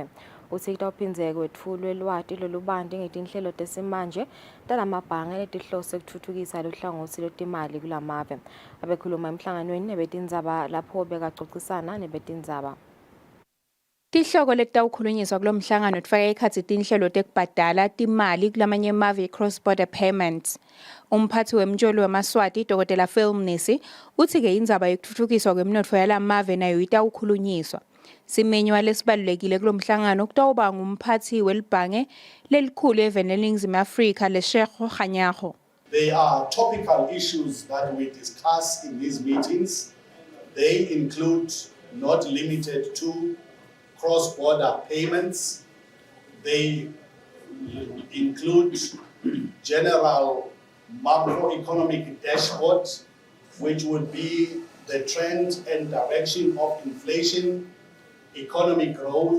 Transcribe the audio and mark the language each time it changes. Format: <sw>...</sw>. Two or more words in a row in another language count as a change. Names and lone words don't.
<ss>Uthi kutawuphindze kwetfulwe lwati lolubanti ngetinhlelo tesimanje talamabhange letihlose kutfutfukisa luhlangothi lwetimali kulamave. Abekhuluma emhlanganweni nebetindzaba lapho bekacocisana nebetindzaba. Tihloko letawukhulunyiswa kulo mhlangano tfaka ekhatsi tinhlelo tekubhadala timali kulamanye emave</ss> <en>cross border payments.</en> <ss>Umphathi wemjolo weMaswati Dr. Phil Mnisi uthi ke indzaba yokutfutfukiswa kwemnotfo yalamave nayo itawukhulunyiswa. Simenywa lesibalulekile kulo mhlangano kutawuba ngumphathi welibhange lelikhulu eveni leNingizimu Afrika leShekho Kganyago.</ss> <en>There are topical issues that we discuss in these meetings. They include, not limited to, cross-border payments. They include general macroeconomic dashboard, which would be the trend and direction of inflation, economic growth.</en>